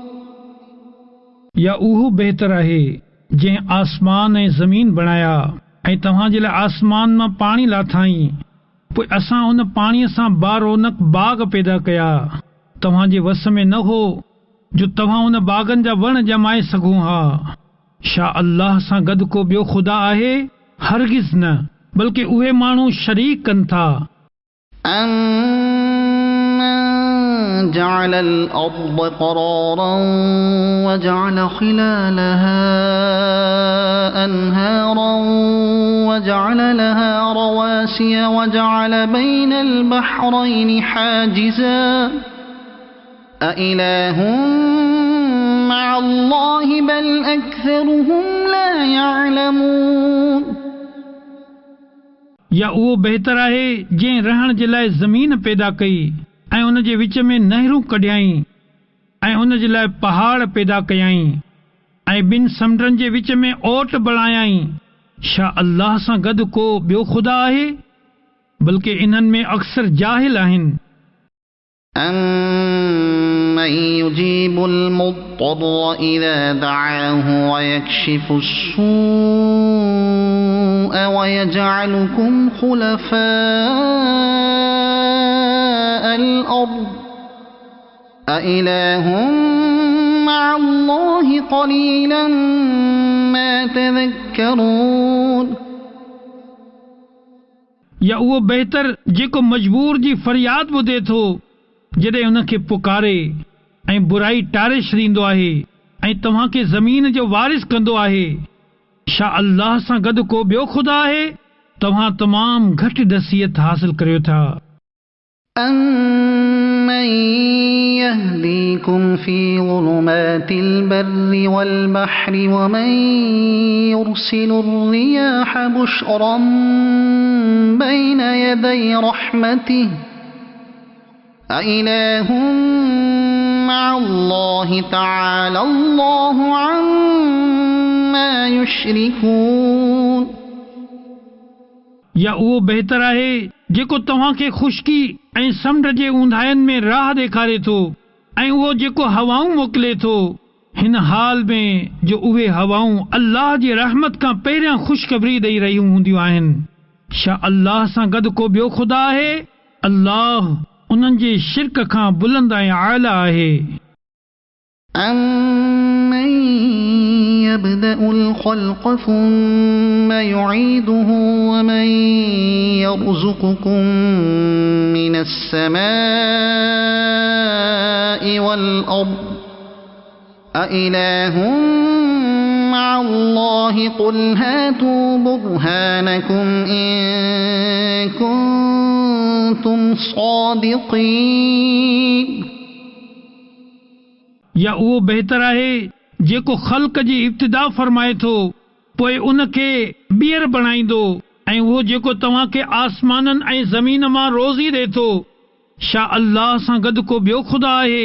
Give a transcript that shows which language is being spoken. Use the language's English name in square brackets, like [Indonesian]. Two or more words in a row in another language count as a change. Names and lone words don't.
[Sindhi] या उहो बहितर आहे जंहिं आसमान ऐं ज़मीन बणाया ऐं तव्हां जे लाइ आसमान मां पाणी लाथाईं, पोइ असां उन पाणीअ सां बारोनक बाग़ पैदा कया। तव्हां जे वस में न हो जो तव्हां उन बाग़नि जा वण ॼमाए सघो हा। छा अल्लाह सां गॾु को ॿियो ख़ुदा आहे? हरगिज़ न, बल्कि उहे माण्हू शरीक कनि था। [Arabic] أَمَّنْ جَعَلَ الْأَرْضَ قَرَارًا وَجَعَلَ خِلَالَهَا أَنْهَارًا وَجَعَلَ لَهَا رَوَاسِيَ وَجَعَلَ بَيْنَ الْبَحْرَيْنِ حَاجِزًا أَإِلَٰهٌ مع الله بل أكثرهم لا يعلمون [Sindhi] या उहो बहितर आहे जंहिं रहण जे लाइ ज़मीन पैदा कई ऐं उन जे विच में नहरूं कढियाईं ऐं उन जे लाइ पहाड़ पैदा कयाईं ऐं ॿिनि समुंडनि जे विच में ओट बणायाईं। छा अल्लाह सां गॾु को ॿियो ख़ुदा आहे? बल्कि इन्हनि में अक्सर जाहिल आहिनि। [Arabic] أَمَّن يُجِيبُ الْمُضْطَرَّ إِذَا دَعَاهُ وَيَكْشِفُ السُّوءَ وَيَجْعَلُكُمْ خُلَفَاءَ الْأَرْضِ أَإِلَٰهٌ مع الله قليلا ما تذكرون [Sindhi] या उहो बहितर जेको मजबूर जी फरियाद ॿुधे थो जॾहिं उन खे पुकारे ऐं बुराई टारे छॾींदो आहे ऐं तव्हां खे ज़मीन जो वारिस कंदो आहे। छा अल्लाह सां गॾु को ॿियो ख़ुदा आहे? तव्हां तमामु घटि नसीहत हासिल करियो था। [Arabic] أَمَّن يَهْدِيكُمْ فِي ظُلُمَاتِ الْبَرِّ وَالْبَحْرِ وَمَن يُرْسِلُ الرِّيَاحَ بُشْرًا بَيْنَ يَدَيْ رَحْمَتِهِ أَإِلَٰهٌ مع الله تعالى الله عما يشركون [Sindhi] या उहो बहितर आहे जेको तव्हां खे खुश्की ऐं समुंड जे ऊंधाइनि में राह ॾेखारे थो ऐं उहो जेको हवाऊं मोकिले थो हिन हाल में जो उहे हवाऊं अल्लाह जी रहमत खां पहिरियां ख़ुशख़बरी ॾेई रहियूं हूंदियूं आहिनि। छा अल्लाह सां गॾु को ॿियो ख़ुदा आहे? अल्लाह उन्हनि जे शिरक खां बुलंद ऐं आला आहे। [Arabic] أَمَّن يَبْدَأُ الْخَلْقَ ثُمَّ يُعِيدُهُ وَمَن يَرْزُقُكُم مِّنَ السَّمَاءِ وَالْأَرْضِ أَإِلَٰهٌ مع الله قُلْ هَاتُوا بُرْهَانَكُمْ إِن كُنتُمْ صَادِقِينَ [Sindhi] या उहो बहितर आहे जेको ख़ल्क़ जी इब्तिदा फरमाए थो पोइ उन खे ॿीहर बणाईंदो ऐं उहो जेको तव्हां खे आसमाननि ऐं ज़मीन मां रोज़ी ॾे थो। छा अल्लाह सां गॾु को ॿियो ख़ुदा आहे?